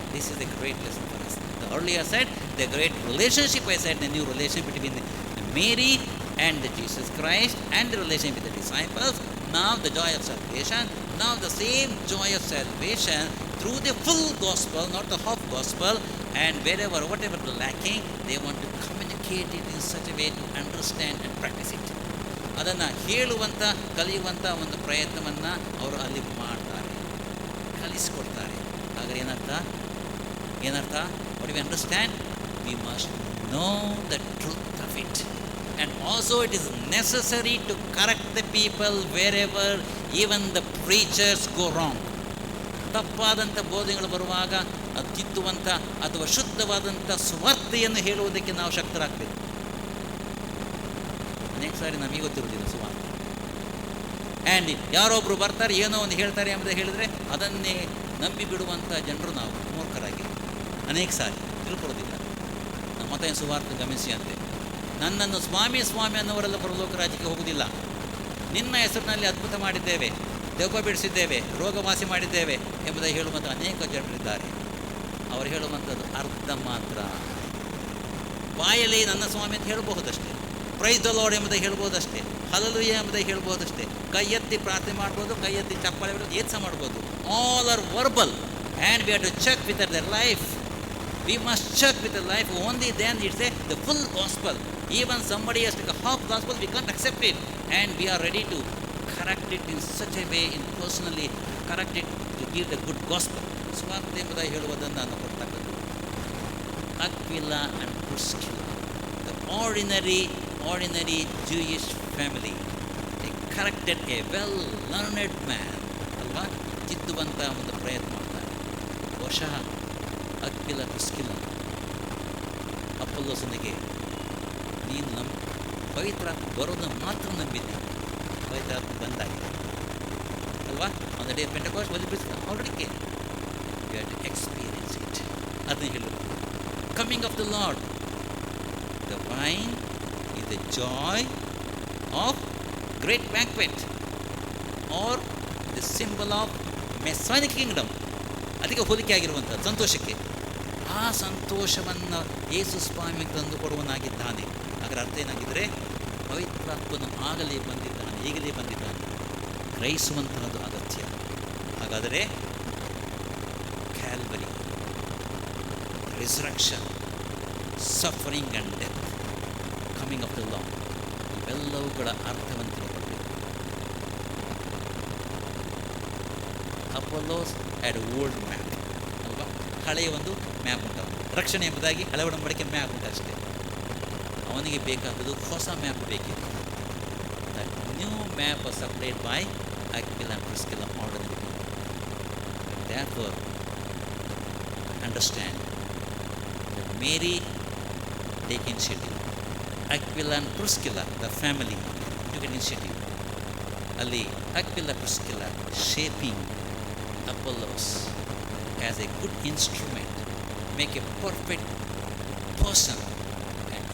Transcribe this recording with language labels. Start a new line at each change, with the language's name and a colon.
English: This is a great lesson for us. The earlier said the great relationship, I said the new relationship between Mary and Jesus Christ and the relationship with the disciples. Now the joy of salvation, now the same joy of salvation through the full gospel, not the half gospel, and wherever, whatever lacking, they want to communicate it in such a way to understand and practice it.
Kannada: ಅದನ್ನು ಹೇಳುವಂಥ, ಕಲಿಯುವಂಥ ಒಂದು ಪ್ರಯತ್ನವನ್ನು ಅವರು ಅಲ್ಲಿ ಮಾಡ್ತಾರೆ, ಕಲಿಸ್ಕೊಡ್ತಾರೆ. ಹಾಗಾದ್ರೆ ಏನರ್ಥ?
English: What do we understand? We must know the truth of it. And also it is necessary to correct the people wherever even the preachers go wrong.
Kannada: ತಪ್ಪಾದಂಥ ಬೋಧನೆಗಳು ಬರುವಾಗ ಅದು ತಿದ್ದುವಂಥ ಅಥವಾ ಶುದ್ಧವಾದಂಥ ಸುವಾರ್ತೆಯನ್ನು ಹೇಳುವುದಕ್ಕೆ ನಾವು ಶಕ್ತರಾಗಬೇಕು. ಅನೇಕ ಸಾರಿ ನಮಗೆ ಗೊತ್ತಿರುವುದಿಲ್ಲ ಸುವಾರ್ತೆ. ಆ್ಯಂಡ್ ಯಾರೊಬ್ಬರು ಬರ್ತಾರೆ, ಏನೋ ಒಂದು ಹೇಳ್ತಾರೆ ಎಂಬುದು ಹೇಳಿದರೆ ಅದನ್ನೇ ನಂಬಿ ಬಿಡುವಂಥ ಜನರು ನಾವು ಮೂರ್ಖರಾಗಿ ಅನೇಕ ಸಾರಿ ತಿಳ್ಕೊಳ್ಳೋದಿಲ್ಲ. ನಮ್ಮ ಮತ ಸುವಾರ್ತೆ ಗಮನಿಸಿ ಅಂತೆ, ನನ್ನನ್ನು ಸ್ವಾಮಿ ಸ್ವಾಮಿ ಅನ್ನೋರೆಲ್ಲ ಪರಲೋಕ ರಾಜ್ಯಕ್ಕೆ ಹೋಗುವುದಿಲ್ಲ. ನಿನ್ನ ಹೆಸರಿನಲ್ಲಿ ಅದ್ಭುತ ಮಾಡಿದ್ದೇವೆ, ದೆವ್ವ ಬಿಡಿಸಿದ್ದೇವೆ, ರೋಗ ವಾಸಿ ಮಾಡಿದ್ದೇವೆ ಎಂಬುದಾಗಿ ಹೇಳುವಂಥ ಅನೇಕ ಜನರಿದ್ದಾರೆ. ಅವರು ಹೇಳುವಂಥದ್ದು ಅರ್ಧ ಮಾತ್ರ. ಬಾಯಲ್ಲಿ ನನ್ನ ಸ್ವಾಮಿ ಅಂತ ಹೇಳ್ಬಹುದಷ್ಟೇ,
English: praise the lord
Kannada: ಎಂಬುದಾಗಿ ಹೇಳ್ಬೋದಷ್ಟೇ, ಹಲ್ಲೆಲೂಯಾ ಎಂಬುದಾಗಿ ಹೇಳ್ಬೋದಷ್ಟೇ, ಕೈ ಎತ್ತಿ ಪ್ರಾರ್ಥನೆ ಮಾಡ್ಬೋದು, ಕೈ ಎತ್ತಿ ಚಪ್ಪಾಳೆ ಬಿಡೋದು, ಏತ್ಸ ಮಾಡ್ಬೋದು.
English: All are verbal and we have to check with their life. We must check with the life. Only then it's the full gospel. Even somebody has taken half gospel, we can't accept it. And we are ready to correct it in such a way, in personally correct it to give the good gospel.
Kannada: ಸ್ವಾರ್ಥ ಎಂಬುದಾಗಿ ಹೇಳುವುದನ್ನು ನಾನು ಕೊಡ್ತಕ್ಕದ್ದು.
English: Aquila and Priscilla, the ordinary Jewish family, they corrected a well-learned man.
Kannada: ಅಲ್ವಾ? ತಿದ್ದುವಂಥ ಒಂದು ಪ್ರಯತ್ನ ಮಾಡ್ತಾರೆ. ಬಹುಶಃ ಅಕ್ವಿಲ ಪ್ರಿಸ್ಕಿಲ್ಲ ಅಪೊಲ್ಲೋಸನಿಗೆ, ನೀನು ಪವಿತ್ರಾತ್ಮ ಬರೋದನ್ನು ಮಾತ್ರ ನಂಬಿದ್ದೆ, ಪವಿತ್ರಾತ್ಮ ಬಂದಾಗಿದೆ ಅಲ್ವಾ?
English: On the day of Pentecost was Priscilla already came. You have to experience it.
Kannada: ಅದನ್ನು ಹೇಳೋದು.
English: Coming of the Lord, the wine is the joy of great banquet or the symbol of Messianic kingdom.
Kannada: ಅದಕ್ಕೆ ಹೋಲಿಕೆ ಆಗಿರುವಂಥದ್ದು ಸಂತೋಷಕ್ಕೆ. ಆ ಸಂತೋಷವನ್ನು ಯೇಸು ಸ್ವಾಮಿ ತಂದು ಕೊಡುವನಾಗಿದ್ದಾನೆ. ಅದರ ಅರ್ಥ ಏನಾಗಿದ್ದರೆ, ಪವಿತ್ರಾತ್ಮನು ಆಗಲೇ ಬಂದಿದ್ದಾನೆ, ಈಗಲೇ ಬಂದಿದ್ದಾನೆ, ಗ್ರಹಿಸುವಂತಹದ್ದು ಅಗತ್ಯ. ಹಾಗಾದರೆ Calvary, resurrection, suffering and death, coming of the lord, ಇವೆಲ್ಲವುಗಳ ಅರ್ಥವನ್ನು ತಿಳ್ಕೊಳ್ಬೇಕು. ಅಪೊಲ್ಲೋಸ್
English: had old map
Kannada: ಅಲ್ವಾ? ಹಳೆಯ ಒಂದು ಮ್ಯಾಪ್ ಉಂಟು. ರಕ್ಷಣೆ ಎಂಬುದಾಗಿ ಹಳೆ ಒಡಂಬಡಿಕೆ ಮ್ಯಾಪ್ ಉಂಟು ಅಷ್ಟೇ. ಅವನಿಗೆ ಬೇಕಾದದ್ದು ಹೊಸ ಮ್ಯಾಪ್ ಬೇಕಿತ್ತು.
English: That new map was supplied by Aquila and Priscilla ordinary people. Therefore, understand that Mary take initiative. Aquila and Priscilla, the family, took an initiative. Ali, Aquila and Priscilla shaping Apollos as a good instrument, make a perfect person, and